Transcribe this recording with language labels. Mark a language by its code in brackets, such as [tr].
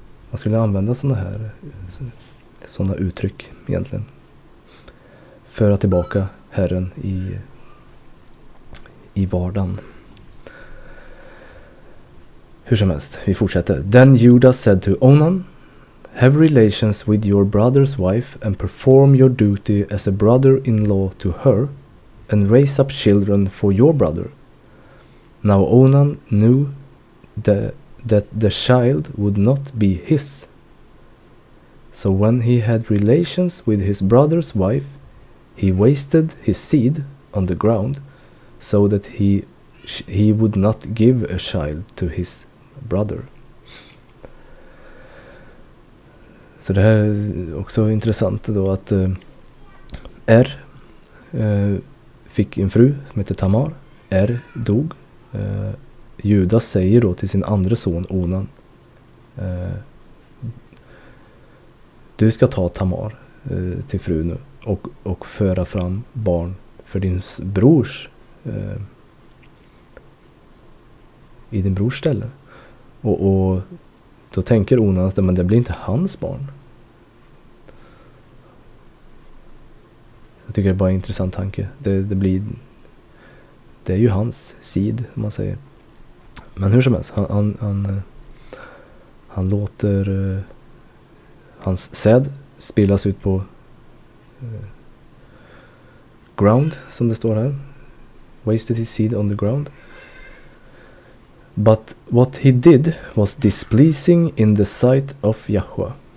[sv] Man skulle använda såna uttryck egentligen. Föra tillbaka Herren i vardagen. Hur som helst, vi fortsätter. [en] Then Judah said to Onan, have relations with your brother's wife and perform your duty as a brother-in-law to her and raise up children for your brother. Now Onan knew that the child would not be his. So when he had relations with his brother's wife, he wasted his seed on the ground so that he would not give a child to his brother. [sv] Så det här är också intressant då att fick en fru som heter Tamar. Dog. Juda säger då till sin andra son Onan, du ska ta Tamar till fru nu och föra fram barn för din brors i din brors ställe. Och då tänker Onan att men det blir inte hans barn. Jag tycker det är bara en intressant tanke. Det är ju hans sid, om man säger. Men hur som helst, han låter hans säd spillas ut på ground, som det står här. [en] Wasted his seed on the ground. But what he did was displeasing in the sight of Yahweh.